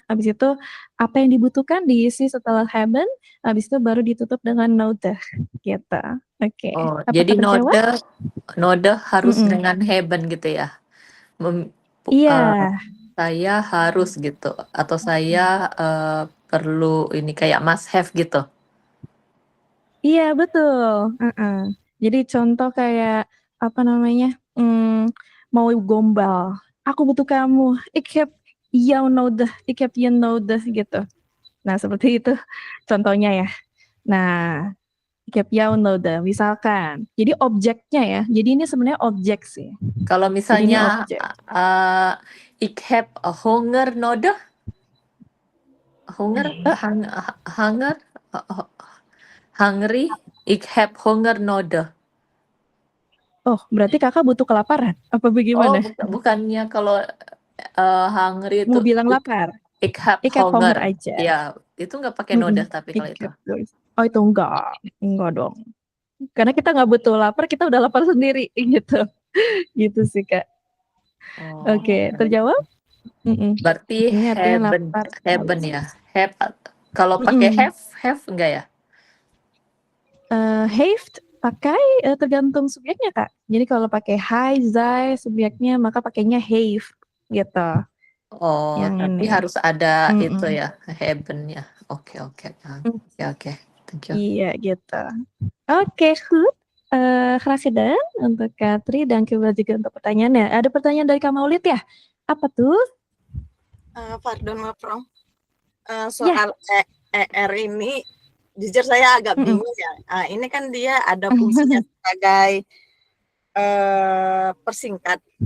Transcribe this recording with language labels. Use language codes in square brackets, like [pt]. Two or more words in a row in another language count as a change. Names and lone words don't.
[id] Habis itu apa yang dibutuhkan diisi setelah haben. Habis itu baru ditutup dengan nodah gitu. Oke. Oh, Apakah jadi terjawab? nodoh harus Mm-mm. dengan haben gitu ya? Iya. Saya harus gitu, atau saya perlu ini kayak [en] must have [id] gitu. Iya, betul. Jadi contoh kayak apa namanya? Mau gombal. Aku butuh kamu. [nl] Ik heb jou nodig. Ik heb je nodig gitu. [id] Nah, seperti itu contohnya ya. Nah, [nl] ik heb jou nodig misalkan. [id] Jadi objeknya ya. Jadi ini sebenarnya objek sih. Kalau Jadi ini misalnya objek. [nl] ik heb honger nodig, [en] hunger, hungry, [nl] ik heb honger nodig. [id] Oh, berarti kakak butuh kelaparan? Apa Oh, bagaimana? bukannya kalau hungry Mau itu bilang lapar? [nl] ik heb Ik heb honger honger. [id] aja. Ya, itu nggak pakai nodah tapi kalau itu. Oh, itu enggak dong. Karena kita nggak butuh lapar, kita udah lapar sendiri gitu. Gitu sih, Kak. Oh, Oke, terjawab? berarti Ini artinya haben lapar. ya. Kalau pakai have enggak ya? Heeft pakai tergantung subjeknya, Kak. Jadi kalau pakai hij, zij subjeknya, maka pakainya heeft gitu. Oh, Yang tapi ini. harus ada itu ya, haben-nya. Oke. Oke. [en] Thank you. [id] Iya, gitu. Oke, [nl] goed. Graag gedaan [id] untuk Katri dan Kibra juga untuk pertanyaannya. Ada pertanyaan dari Kak Maulid ya? Apa tuh? Pardon, Mafrong. Soal ER ini, jujur saya agak bingung ya. Ini kan dia ada fungsinya sebagai persingkat.